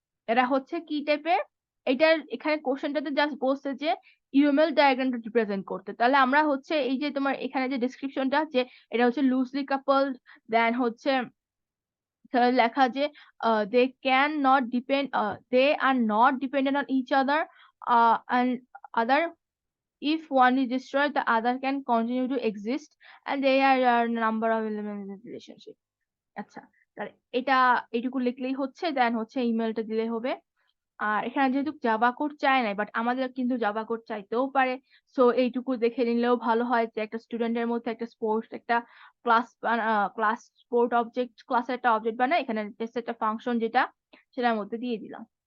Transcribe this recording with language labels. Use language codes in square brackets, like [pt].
[bn] এটা হচ্ছে কি টাইপের, এটার এখানে কোশ্চেনটাতে জাস্ট বলছে যে ইউএমএল ডায়াগ্রামটা রিপ্রেজেন্ট করতে। তাহলে আমরা হচ্ছে এই যে তোমার এখানে যে ডেসক্রিপশনটা, যে এটা হচ্ছে লুজলি কাপলড, দেন হচ্ছে লেখা যে [en] They can not depend, they are not dependent on each other, and other if one is destroyed the other can continue to exist and there are number of elements in the relationship. [bn] আচ্ছা, তাহলে এটুকু লিখলেই হচ্ছে, দেন হচ্ছে ইমেলটা দিলেই হবে। আর এখানে যেহেতু জাভা কোড চায় নাই, বাট আমাদের কিন্তু জাভা কোড চাইতেও পারে। সো এইটুকু দেখে নিলেও ভালো হয় যে একটা স্টুডেন্টের মধ্যে একটা স্পোর্টস একটা ক্লাস স্পোর্ট অবজেক্ট ক্লাসের একটা অবজেক্ট বানায়, এখানে জাস্ট একটা ফাংশন যেটা সেটার মধ্যে দিয়ে দিলাম।